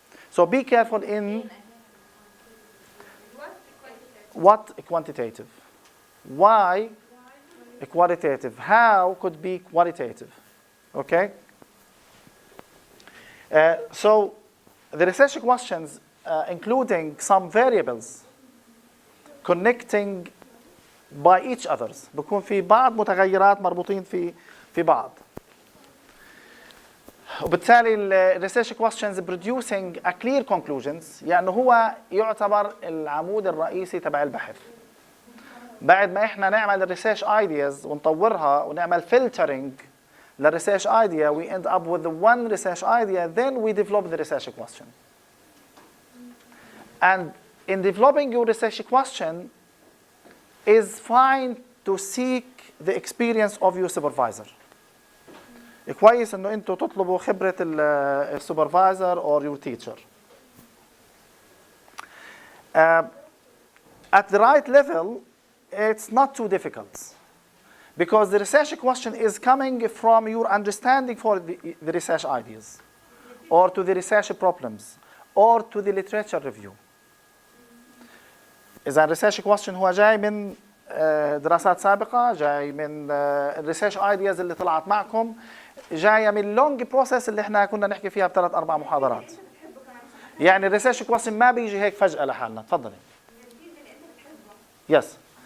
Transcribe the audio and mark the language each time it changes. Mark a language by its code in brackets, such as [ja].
[en] So be careful in what quantitative, why qualitative, how could be qualitative. Okay? So the research questions including some variables connecting by each others، [ar] بكون في بعض متغيرات مربوطين في بعض. وبالتالي الريسيرش [en] questions producing a clear conclusions، [ar] يعني هو يعتبر العمود الرئيسي تبع البحث. بعد ما احنا نعمل الريسيرش ايدياز ونطورها ونعمل [en] filtering للريسيرش idea, we end up with the one research idea, then we develop the research question. And in developing your research question, is fine to seek the experience of your supervisor. [ar] كويس انه انتوا تطلبوا خبرة السوبرفايزر [en] or your teacher. At the right level, it's not too difficult, because the research question is coming from your understanding for the research ideas, or to the research problems, or to the literature review. [ar] إذا الريسيرش كويستشن هو جاي من دراسات سابقة، جاي من الريسيرش ايدياز اللي طلعت معكم، جاية من اللونج بروسيس اللي احنا كنا نحكي فيها ب3-4 محاضرات. يعني الريسيرش كويستشن ما بيجي هيك فجأة لحالنا. تفضلي. يس.